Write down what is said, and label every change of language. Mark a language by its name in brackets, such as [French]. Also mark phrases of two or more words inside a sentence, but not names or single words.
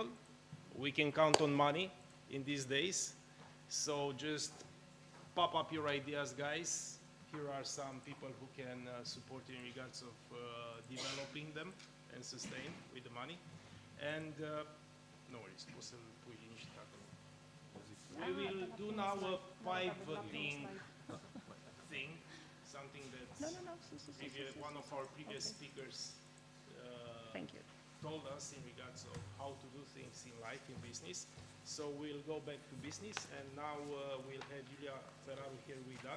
[English] We can count on money in these days. So just pop up your ideas, guys. Here are some people who can support in regards of developing them and sustain with the money. And no worries, [Romanian] o să-l pui liniștit acolo. [English] We will do now a pivoting thing, something that one of our previous speakers told us in regards of how to do things in life, in business. So we'll go back to business, and now we'll have Julia Ferraru here with us.